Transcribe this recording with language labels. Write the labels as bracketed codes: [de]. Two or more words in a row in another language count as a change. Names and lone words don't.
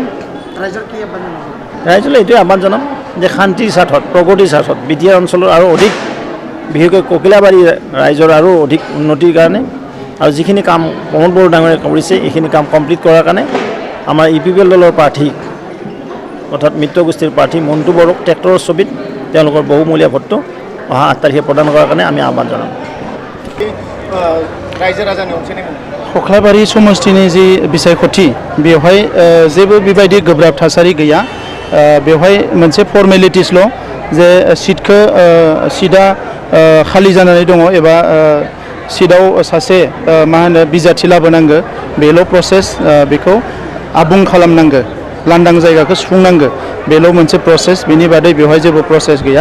[as] ৰাইজলৈ এইটোৱে আহ্বান জনাম যে শান্তিৰ স্বাৰ্থত, প্ৰগতিৰ স্বাৰ্থত বিটিআৰ অঞ্চলৰ আৰু অধিক, বিশেষকৈ ককিলাবাৰী ৰাইজৰ আৰু অধিক উন্নতিৰ কাৰণে আৰু যিখিনি কাম প্ৰমোদ বড়ো ডাঙৰীয়াই কৰিছে এইখিনি কাম কমপ্লিট কৰাৰ কাৰণে আমাৰ UPPL দলৰ প্ৰাৰ্থী অৰ্থাৎ মিত্ৰগোষ্ঠীৰ প্ৰাৰ্থী মন্টু বড়োক ট্ৰেক্টৰৰ ছবিত তেওঁলোকৰ বহুমূলীয়া ভোটটো অহা 8 তাৰিখে প্ৰদান কৰাৰ কাৰণে আমি আহ্বান জনাম। [brx] रायजो राजानि अनसायनाय खख्लाबारि समष्टिनि जि बिसायख'थि बेवहाय जेबो बेबायदि गोब्राब थासारि गैया। बेवहाय मोनसे फर्मेलिटिसल' जे सिटआ खालि जानानै दङ एबा सिटआव सासे मा होनो बिजाथि लाबोनांगो बेल' प्रसेस बेखौ आबुं खालामनांगो लांदां जायगाखौ सुफुंनांगो बेल' मोनसे प्रसेस बेनि बादै बेवहाय जेबो प्रसेस गैया।